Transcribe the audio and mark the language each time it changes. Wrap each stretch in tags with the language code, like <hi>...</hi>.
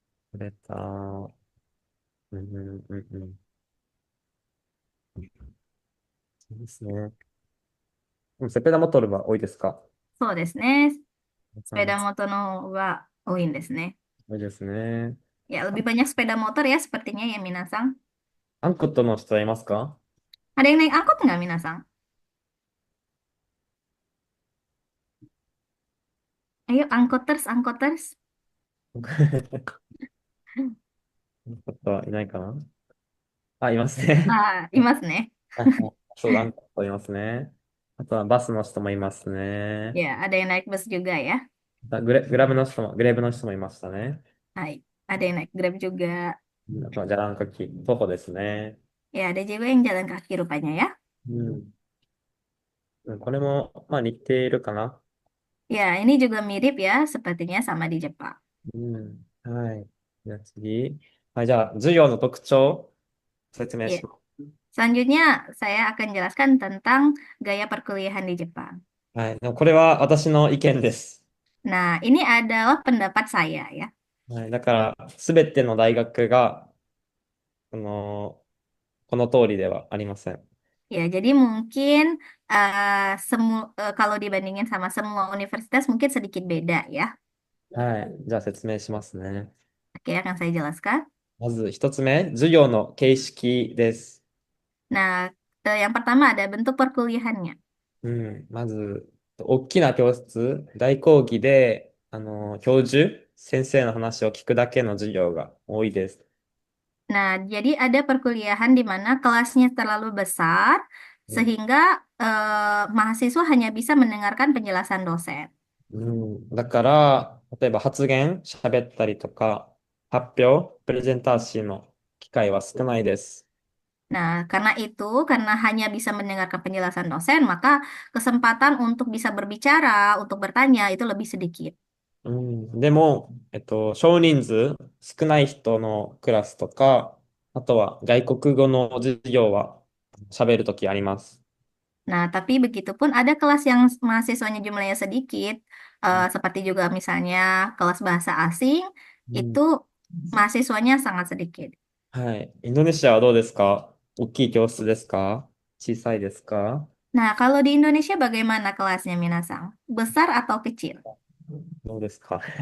<ja>くれた。うんうんうんうん。そうですね。セペダモトルは多いですか？そうですね。うん</ja> <id>Sepeda motor</id> <ja>の方が多いんですね。多いですね。</ja> <id>Ya, lebih banyak sepeda motor ya sepertinya ya Minasang.</id> <ja>アンコットの人はいますか？</ja> <id>Ada yang naik angkot nggak Minasang? Ayo angkoters, angkoters.</id> <ja>アンコットはいないかなあ、いますね。 Ah, いますね。はいはいそうだ、アンコットいますね。あとはバスの人もいますね。</ja> <id>Ya, ada yang naik bus juga ya.</id> <ja>グレーブの人もいましたね。</ja> <id>Hai, ada yang naik Grab juga.</id> <ja>あとはジャランカキ、徒歩ですね。</ja> <id>Ya, ada juga yang jalan kaki rupanya ya.</id> <ja>うん。これも、まあ似ているかな。</ja> <id>Ya, ini juga mirip ya, sepertinya sama di Jepang.</id> <ja>うん。はい。じゃあ次。はい、じゃあ、授業の特徴、説明</ja> <id>Ya,</id> <ja>します。</ja> <id>selanjutnya saya akan jelaskan tentang gaya perkuliahan di Jepang.</id> <ja>はい。でもこれは私の意見です。</ja> <id>Nah, ini adalah pendapat saya ya.</id> <ja>はい。だから、すべての大学が、この、この通りではありません。</ja> <id>Ya, jadi mungkin kalau dibandingin sama semua universitas mungkin sedikit beda ya.</id> <ja>はい。じゃあ説明しますね。</ja> <id>Oke, akan saya jelaskan.</id> <ja>まず一つ目、授業の形式です。</ja> <id>Nah, yang pertama ada bentuk perkuliahannya.</id> <ja>うん。まず、大きな教室、大講義で、教授、先生の話を聞くだけの授業が多いです。</ja> <id>Nah, jadi ada perkuliahan di mana kelasnya terlalu besar</id> <ja>うん。</ja> <id>sehingga mahasiswa hanya bisa mendengarkan penjelasan dosen.</id> <ja>うん。だから、例えば発言、喋ったりとか、発表、プレゼンターシーの機会は少ないです。</ja> <id>Nah, karena hanya bisa mendengarkan penjelasan dosen, maka kesempatan untuk bisa berbicara, untuk bertanya itu lebih sedikit.</id> <ja>うん。でも、少人数、少ない人のクラスとか、あとは外国語の授業は喋るときあります。</ja> <id>Nah, tapi begitupun ada kelas yang mahasiswanya jumlahnya sedikit,</id> <ja>うん。</ja> <id>seperti juga misalnya kelas bahasa asing,</id> <ja>うん。</ja> <id>itu mahasiswanya sangat sedikit.</id> <ja>はい。インドネシアはどうですか？大きい教室ですか？小さいですか？</ja> <id>Nah, kalau di Indonesia bagaimana kelasnya, Minasang? Besar atau kecil?</id> <ja>どうですか？</ja>